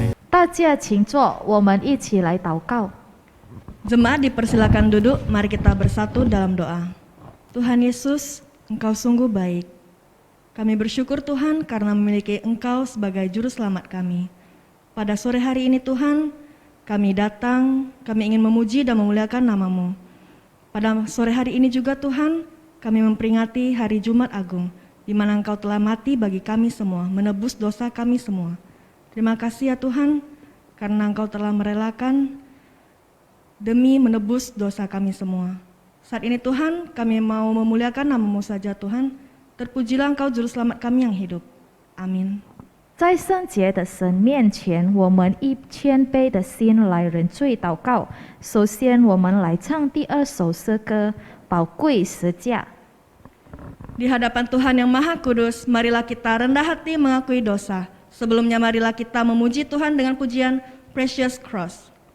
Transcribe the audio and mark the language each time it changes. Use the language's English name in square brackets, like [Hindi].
[Chinese] 大家请坐，我们一起来祷告。 [Indonesian] Jemaat dipersilakan duduk, mari kita bersatu dalam doa. Tuhan Yesus, Engkau sungguh baik. Kami bersyukur Tuhan karena memiliki Engkau sebagai juru selamat kami. Pada sore hari ini Tuhan, kami datang, kami ingin memuji dan memuliakan nama-Mu. Pada sore hari ini juga Tuhan, kami memperingati hari Jumat Agung, di mana Engkau telah mati bagi kami semua, menebus dosa kami semua. Terima kasih ya Tuhan, karena Engkau telah merelakan demi menebus dosa kami semua. Saat ini Tuhan, kami mau memuliakan nama-Mu saja Tuhan. Terpujilah Engkau juru selamat kami yang hidup. Amin. [Chinese] 在圣洁的神面前，我们以谦卑的心来认罪祷告。首先，我们来唱第二首诗歌《宝贵十架》。 [Indonesian] Di hadapan Tuhan yang Maha Kudus, marilah kita rendah hati mengakui dosa. Sebelumnya marilah kita memuji Tuhan dengan pujian Precious Cross.